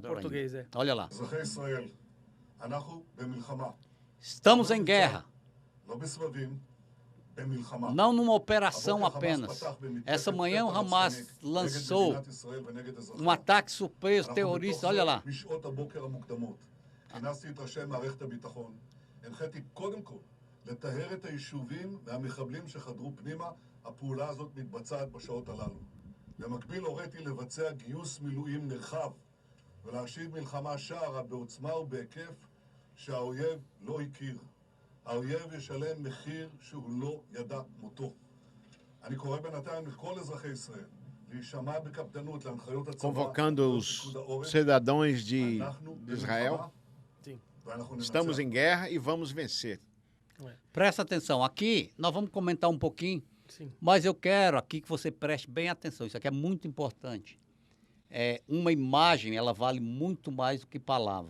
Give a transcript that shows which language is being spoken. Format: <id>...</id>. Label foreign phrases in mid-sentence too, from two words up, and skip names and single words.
<pt>em português, ainda. Olha lá. Israel, estamos em guerra. Não numa operação apenas. Essa manhã o Hamas lançou um ataque surpresa terrorista. Olha lá.</pt> <he>כינסתי את ראשי מערכת הביטחון, הנחיתי קודם כל לטהר את היישובים והמחבלים שחדרו פנימה. הפעולה הזאת מתבצעת בשעות הללו. במקביל הוריתי לבצע גיוס מילואים נרחב ולהשיב מלחמה שערה בעוצמה ובהיקף שהאויב לא הכיר. האויב ישלם מחיר שהוא לא ידע מותו. אני קורא בינתיים לכל אזרחי ישראל להישמע בקפדנות להנחיות הצבא.</he> <pt>Convocando os cidadãos de Israel. Estamos em guerra e vamos vencer. Presta atenção. Aqui nós vamos comentar um pouquinho, mas eu quero aqui que você preste bem atenção. Isso aqui é muito importante. Uma imagem, ela vale muito mais do que palavras.</pt>